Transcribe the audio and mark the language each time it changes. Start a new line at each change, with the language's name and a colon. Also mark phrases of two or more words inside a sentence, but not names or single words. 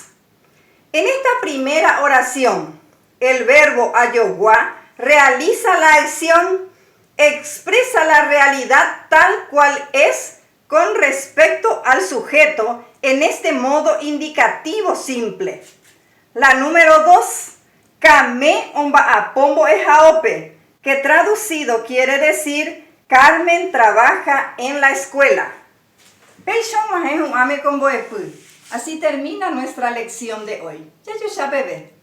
Spanish: En esta primera oración, el verbo ayowa realiza la acción, expresa la realidad tal cual es con respecto al sujeto en este modo indicativo simple. La número 2,
Guarani: kame omba apombo ejaope,
Spanish: que traducido quiere decir: Carmen trabaja en la escuela. Así termina nuestra lección de hoy. Ya bebé.